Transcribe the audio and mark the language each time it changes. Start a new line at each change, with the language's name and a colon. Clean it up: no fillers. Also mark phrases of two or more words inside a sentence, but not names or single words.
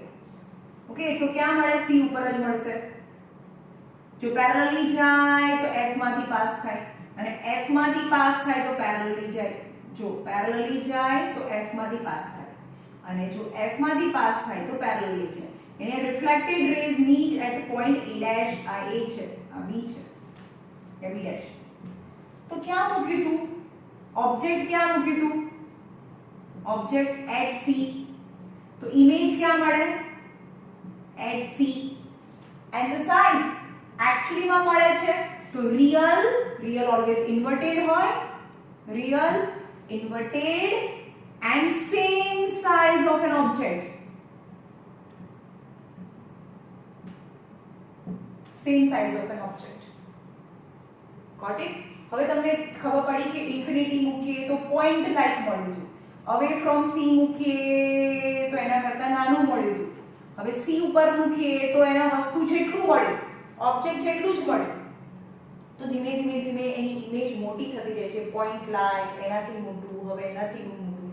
Gujarati: ઓકે, તો ક્યાં મળે? c ઉપર જ મળશે. જો પેરેલલી જાય તો f માંથી પાસ થાય અને f માંથી પાસ થાય તો પેરેલલી જાય. જો પેરેલલી જાય તો f માંથી પાસ થાય અને જો f માંથી પાસ થાય તો પેરેલલી જાય.
English: એને reflected rays meet at point a dash,
Gujarati: આ a છે, આ b છે, આ
English: b dash.
Gujarati: તો ક્યાં મૂક્યું તું ઓબ્જેક્ટ? ક્યાં મૂક્યું તું ઓબ્જેક્ટ?
English: at c.
Gujarati: તો ઇમેજ ક્યાં મળે?
English: at c. and the size actually
Gujarati: માં મળે છે તો
English: real always inverted હોય, real inverted and same size of an object, same size of an object. Got it?
Gujarati: હવે તમને ખબર પડી કે ઇન્ફિનિટી મૂકીએ તો
English: point like
Gujarati: મળ્યું હતું,
English: away from
Gujarati: c મૂકીએ તો એના કરતા નાનું મળ્યું હતું, હવે c ઉપર મૂકીએ તો એના વસ્તુ જેટલું મળ્યું, ઓબ્જેક્ટ જેટલું જ મળ્યું. તો ધીમે ધીમે એની ઇમેજ મોટી થતી રહે છે,
English: point like,
Gujarati: એનાથી મોટું, હવે એનાથી મોટું.